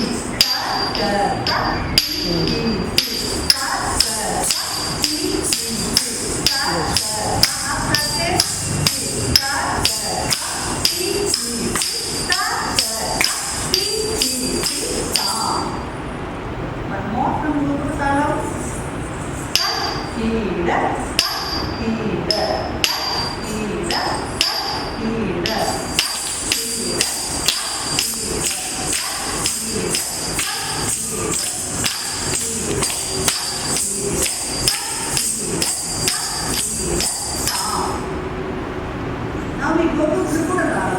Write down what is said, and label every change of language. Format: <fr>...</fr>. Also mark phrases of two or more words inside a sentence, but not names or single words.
<en>Ta ta ta ti ti ti. Ta ta ta ti ti ti. Ta ta ta ti ti. Ta ta ta ti ti ti. Ta ta ta ti ti ti. Ta. One more from Gopinath. Ta ti da ta ti da ta ti da ta ti da. Now we go to Tripuratalam.</en>